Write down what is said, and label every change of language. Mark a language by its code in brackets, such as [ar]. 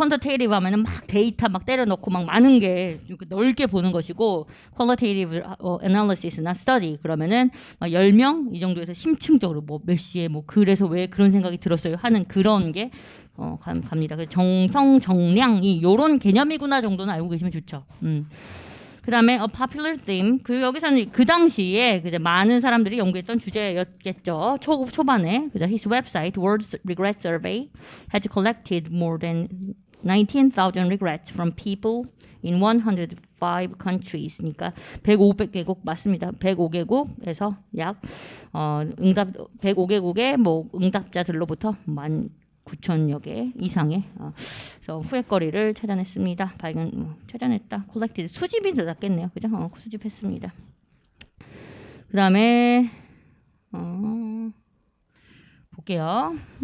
[ko] quantitative 하면은 막 데이터 막 때려 넣고 막 많은 게 이렇게 넓게 보는 것이고 qualitative analysis나 study 그러면은 막 10명 이 정도에서 심층적으로 뭐 몇 시에 뭐 그래서 왜 그런 생각이 들었어요 하는 그런 게 갑니다. 그래서 정성 정량이 요런 개념이구나 정도는 알고 계시면 좋죠. 그다음에 [en] a popular theme [ko] 그 여기서는 그 당시에 그제 많은 사람들이 연구했던 주제였겠죠. 초반에 그죠. [en] His website World Regret Survey has collected more than 19,000 regrets from people in 105 countries. [ko] 그러니까 105개국 맞습니다. 105개국에서 약 응답 105개국의 뭐 응답자들로부터 19,000여 개 이상의 그래서 후회거리를 찾아냈습니다. 찾아냈다. 콜렉티드 수집이 더 낫겠네요. 그죠? 수집했습니다. 그 다음에 볼게요.